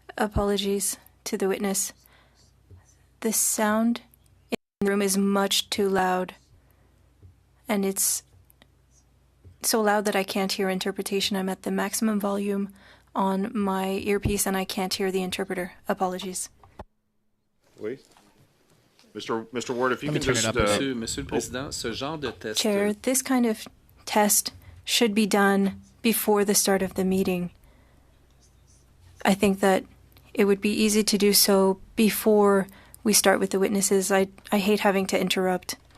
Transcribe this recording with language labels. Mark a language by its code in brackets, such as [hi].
[en] Apologies to the witness. The sound in the room is much too loud, and it's so loud that I can't hear interpretation. I'm at the maximum volume on my earpiece, and I can't hear the interpreter. Apologies. Oui. Mr. Ward, if you can just... [fr] Monsieur le Président, ce genre de test... [en] Chair, this kind of test should be done before the start of the meeting. I think that it would be easy to do so before we start with the witnesses. I hate having to interrupt.